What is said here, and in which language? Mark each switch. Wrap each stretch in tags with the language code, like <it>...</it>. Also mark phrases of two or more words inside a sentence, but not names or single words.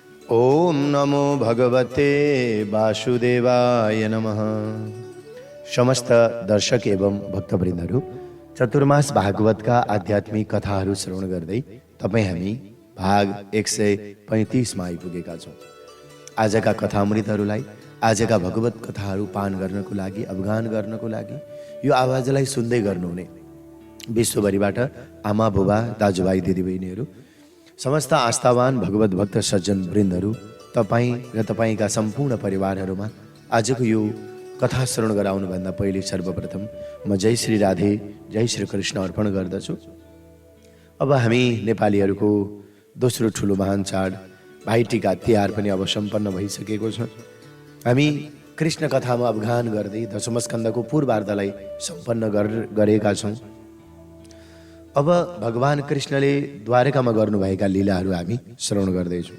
<sa>ओम नमो भगवते वासुदेवाय नमः।</sa> <ne>समस्त दर्शक एवं भक्तवृन्दहरू, चतुर्मास भागवतका आध्यात्मिक कथाहरू श्रवण गर्दै तपाईँ हामी भाग 135 मा आइपुगेका छौँ। आजका कथामृतहरूलाई, आजका भगवत कथाहरू पान गर्नको लागि, अवगान गर्नको लागि यो आवाजलाई सुन्दै गर्नुहुने विश्वभरिबाट आमा बुबा दाजुभाइ दिदीबहिनीहरू, समस्त आस्थावान भगवत भक्त सज्जन वृन्दहरू, तपाईँ र तपाईँका सम्पूर्ण परिवारहरूमा आजको यो कथा श्रवण गराउनुभन्दा पहिले सर्वप्रथम म जय श्री राधे, जय श्री कृष्ण अर्पण गर्दछु। अब हामी नेपालीहरूको दोस्रो ठुलो महान चाड भाइटिका तिहार पनि अब सम्पन्न भइसकेको छ। हामी कृष्ण कथामा अवगान गर्दै दशमस्कन्धको पूर्वार्धलाई सम्पन्न गरेका छौँ। अब भगवान कृष्णले द्वारकामा गर्नुभएका लीलाहरू हामी श्रवण गर्दैछौँ।</ne>